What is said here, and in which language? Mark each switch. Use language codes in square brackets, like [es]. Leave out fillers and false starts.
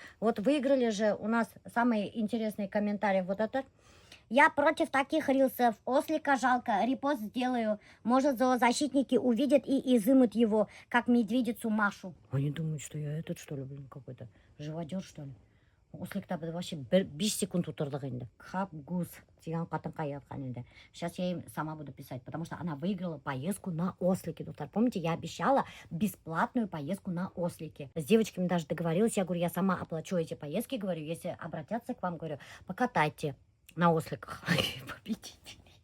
[ru] Вот выиграли же у нас самые интересные комментарии. Вот этот. Я против таких рилсов. Ослика жалко. Репост сделаю. Может, зоозащитники увидят и изымут его, как медведицу Машу. Они думают, что я этот, что ли, блин, какой-то живодер, что ли. [kk] Осликта вообще 5 секунд отырдық енді. Хапгуз деген қатынға айтқан енді. [ru] Сейчас я им сама буду писать, потому что она выиграла поездку на ослике. Доктор, помните, я обещала бесплатную поездку на ослике. С девочками даже договорилась, я говорю, я сама оплачу эти поездки, говорю, если обратятся к вам, говорю, покатайте на осликах. Победите.